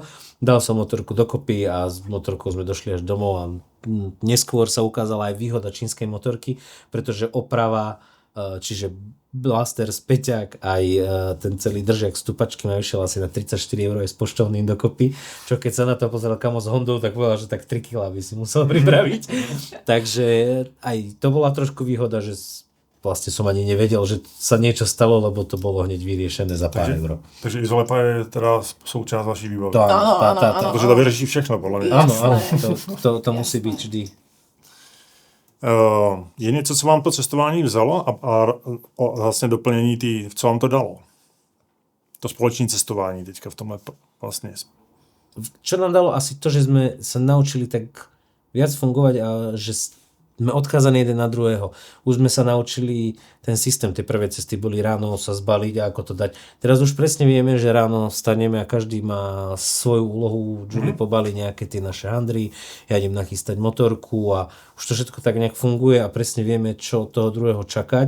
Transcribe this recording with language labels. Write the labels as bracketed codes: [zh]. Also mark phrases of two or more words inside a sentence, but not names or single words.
[sk] Dal som motorku dokopy a s motorkou sme došli až domov a neskôr sa ukázala aj výhoda čínskej motorky, pretože oprava, čiže blaster, späťak, aj ten celý držiak stupačky ma vyšiel asi na 34 € s poštovným dokopy, čo keď sa na to pozeral kamo s Hondou, tak povedal, že tak 3 kg by si musel pripraviť. Takže aj to bola trošku výhoda, že vlastne som ani nevedel, že sa niečo stalo, lebo to bolo hneď vyriešené za pár eur. [cs] Takže Izolepa je teda součást vaší výbavy. [sk] Áno. [cs] Takže to vyřeší všechno, [sk] podľa mňa. Áno, to musí byť vždy. [cs] Je něco, co vám to cestování vzalo a vlastně doplnění co vám to dalo? To společné cestování teďka v tomhle vlastně. [sk] Čo nám dalo asi to, že sme sa naučili tak viac fungovať a že sme odkázaní jeden na druhého. Už sme sa naučili ten systém, tie prvé cesty boli ráno sa zbaliť a ako to dať. Teraz už presne vieme, že ráno staneme a každý má svoju úlohu. Julie pobalí nejaké tie naše handry, ja idem nachystať motorku a už to všetko tak nejak funguje a presne vieme, čo toho druhého čakať.